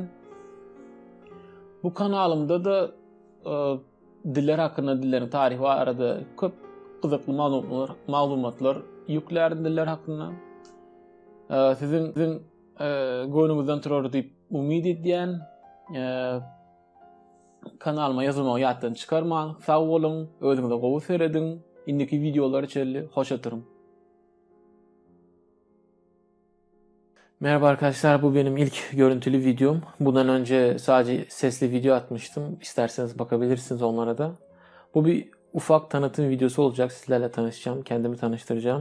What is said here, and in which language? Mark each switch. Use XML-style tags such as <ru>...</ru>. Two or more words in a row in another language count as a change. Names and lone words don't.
<tk>Bu kanalymda da diller hakynda, dillerin tarihi barada köp gyzykly maglumatlar ýüklärim diller hakynda. Sizin göňüňizden turar diýip umyd edýän. Kanalyma ýazylmagy ýatdan çykarmaň. Sag bolun, özüňize gowy seredin. İndiki videolar içerli, hoş atırım.</tk> <tr>Merhaba arkadaşlar, bu benim ilk görüntülü videom. Bundan önce sadece sesli video atmıştım. İsterseniz bakabilirsiniz onlara da. Bu bir ufak tanıtım videosu olacak. Sizlerle tanışacağım, kendimi tanıştıracağım.</tr>